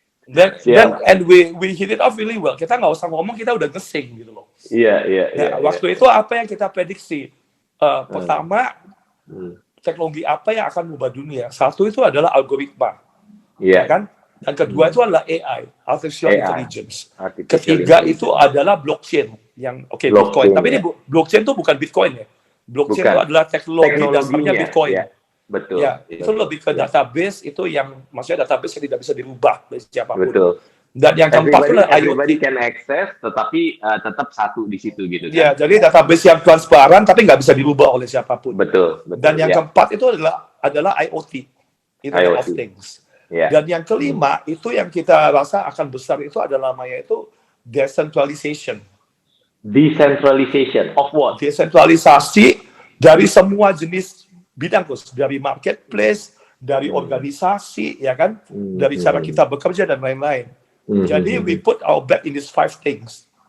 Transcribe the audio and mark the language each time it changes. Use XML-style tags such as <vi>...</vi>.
<en>And we hit it off really well.</en> <id>Kita nggak usah ngomong, kita udah ngesing gitu loh. Waktu itu apa yang kita prediksi? Pertama, teknologi apa yang akan mengubah dunia? Satu itu adalah algoritma, kan? Dan kedua itu adalah AI, artificial intelligence. Ketiga itu adalah blockchain, yang Bitcoin. Tapi ini blockchain itu bukan Bitcoin ya. Blockchain itu adalah teknologi dasarnya Bitcoin. Betul. Ya, itu lebih ke database, itu yang maksudnya database yang tidak bisa dirubah oleh siapapun. Betul. Dan yang keempat itu adalah IoT.</id> <en>Everybody can access,</en> <id>tetapi tetap satu di situ gitu kan. Ya, jadi database yang transparan tapi nggak bisa dirubah oleh siapapun. Betul. Dan yang keempat itu adalah IoT, Internet of Things. Dan yang kelima itu yang kita rasa akan besar itu adalah namanya itu decentralization.</id> <en>Decentralization of what?</en> <id>Desentralisasi dari semua jenis bidang, dari marketplace, dari organisasi, ya kan, dari cara kita bekerja dan lain-lain. Jadi</id> <en>we put our bet in these 5 things.</en>